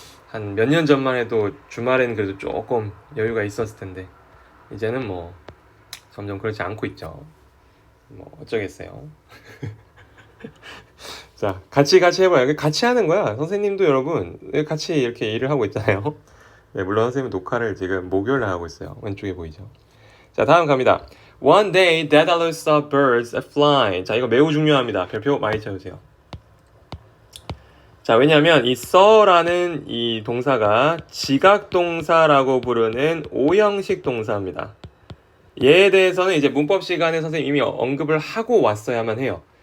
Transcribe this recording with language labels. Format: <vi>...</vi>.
<ko>한 몇 년 전만 해도 주말에는 그래도 조금 여유가 있었을 텐데 이제는 뭐 점점 그렇지 않고 있죠. 뭐 어쩌겠어요. 자, 같이 해봐요. 같이 하는 거야. 선생님도 여러분 같이 이렇게 일을 하고 있잖아요. 네, 물론 선생님은 녹화를 지금 목요일에 하고 있어요. 왼쪽에 보이죠? 자, 다음 갑니다.</ko> <en>One day, Daedalus saw birds flying.</en> <ko>자, 이거 매우 중요합니다. 별표 많이 쳐주세요. 자, 왜냐면 이 saw라는 이 동사가 지각동사라고 부르는 오형식 동사입니다. 얘에 대해서는 이제 문법 시간에 선생님이 이미 언급을 하고 왔어야만 해요.</ko>